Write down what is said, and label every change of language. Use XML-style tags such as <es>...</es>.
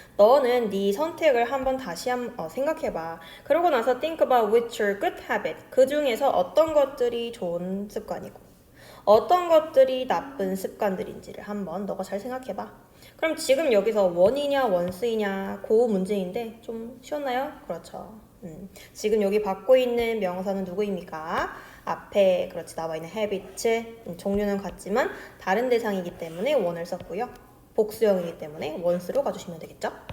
<ko>너는 네 선택을 한번 다시 생각해봐. 그러고 나서</ko> <en>think about which are good habit.</en> <ko>그 중에서 어떤 것들이 좋은 습관이고 어떤 것들이 나쁜 습관들인지를 한번 너가 잘 생각해봐. 그럼 지금 여기서 원이냐 원스이냐 그 문제인데 좀 쉬웠나요? 그렇죠. 지금 여기 받고 있는 명사는 누구입니까? 앞에 그렇지 나와 있는 habit 종류는 같지만 다른 대상이기 때문에 원을 썼고요. 복수형이기 때문에 원스로 가주시면 되겠죠?</ko>